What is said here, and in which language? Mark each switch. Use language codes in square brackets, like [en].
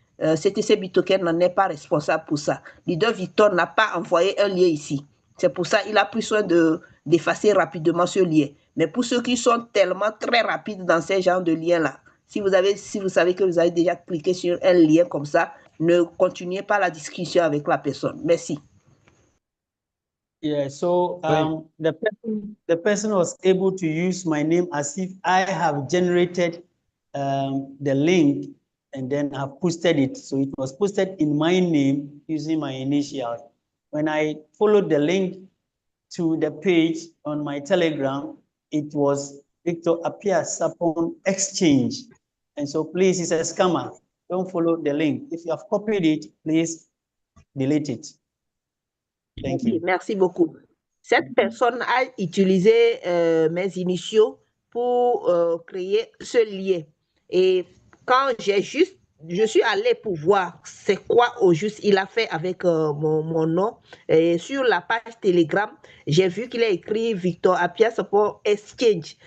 [fr] CTC Bitoken n'en est pas responsable pour ça. Leader Victor n'a pas envoyé un lien ici. C'est pour ça qu'il a pris soin d'effacer rapidement ce lien. Mais pour ceux qui sont tellement très rapides dans ces genres de liens-là, si vous savez que vous avez déjà cliqué sur un lien comme ça, ne continuez pas la discussion avec la personne. Merci. [en] Yeah, so the person was able to use my name as if I have generated the link and then have posted it. So it was posted in my name using my initials. When I followed the link to the page on my Telegram, it was Victor Apia Sapon Exchange. And so please, it's a scammer. Don't follow the link. If you have copied it, please delete it. Thank you. [fr] Merci beaucoup. Cette personne a utilisé mes initiaux pour créer ce lien. Et quand je suis allée pour voir c'est quoi au juste il a fait avec mon nom. Et sur la page Telegram, j'ai vu qu'il a écrit Victor Apia pour Exchange.